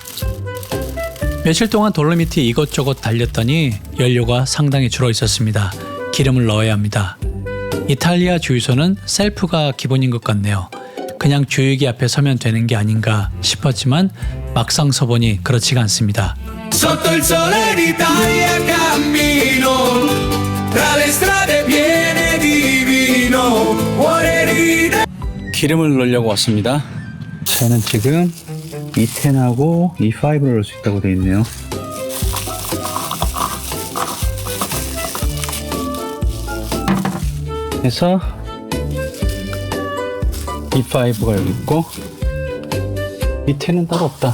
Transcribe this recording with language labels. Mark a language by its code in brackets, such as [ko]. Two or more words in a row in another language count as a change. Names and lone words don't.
[ko] 며칠 동안 돌로미티 이것저것 달렸더니 연료가 상당히 줄어 있었습니다. 기름을 넣어야 합니다. 이탈리아 주유소는 셀프가 기본인 것 같네요. 그냥 주유기 앞에 서면 되는 게 아닌가 싶었지만 막상 서보니 그렇지가 않습니다. [it] Sotto il sole d'Italia cammino tra le strade piene di vino cuore ride. [ko] 기름을 넣으려고 왔습니다. 저는 지금 E10하고 E5를 넣을 수 있다고 되어 있네요. 그래서 E5가 여기 있고 E10은 따로 없다.